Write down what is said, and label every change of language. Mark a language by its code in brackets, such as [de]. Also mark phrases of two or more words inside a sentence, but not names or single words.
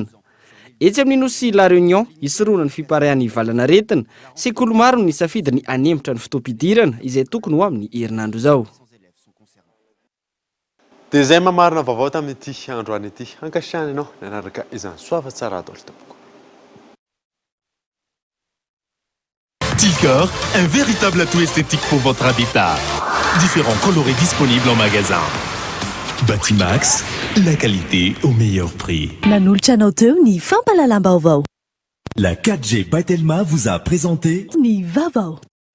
[mg] Etsy amin'ny nosy La Réunion isoroana ny fiparahan'ny valanaretina, sekoly maro no nisafidy ny anemitra ny fotoam-pidirana izay tokony ho amin'ny herinandro izao. Dia izay mamarina vaovao tamin'ity androany ity. Ankasiany ianao nanaraka izany soava tsara atao tompoko. [fr] Tilcor, un véritable atout esthétique pour votre habitat. Différents coloris disponibles en magasin. Batimax, la qualité au meilleur prix. [mg] Nanolotra anao teo ny fampalalam-baovao. [fr] La 4G by Telma vous a présenté [mg] Ny vaovao.